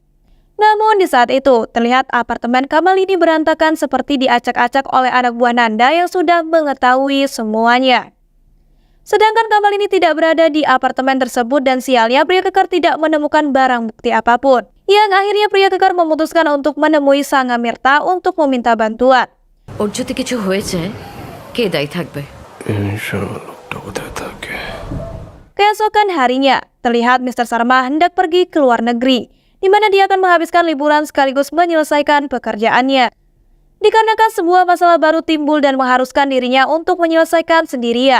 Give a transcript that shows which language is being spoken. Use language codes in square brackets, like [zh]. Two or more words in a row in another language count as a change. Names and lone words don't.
[id] Namun di saat itu, terlihat apartemen Kamalini berantakan seperti diacak-acak oleh anak buah Nanda yang sudah mengetahui semuanya. Sedangkan Kamalini tidak berada di apartemen tersebut dan sialnya pria kekar tidak menemukan barang bukti apapun. Yang akhirnya pria kekar memutuskan untuk menemui Sang Amirta untuk meminta bantuan. [bn] ওর যদি কিছু হয়েছে কে দায়ী থাকবে? [id] Keesokan harinya, terlihat Mr. Sarma hendak pergi ke luar negeri, di mana dia akan menghabiskan liburan sekaligus menyelesaikan pekerjaannya. Dikarenakan sebuah masalah baru timbul dan mengharuskan dirinya untuk menyelesaikan sendirian.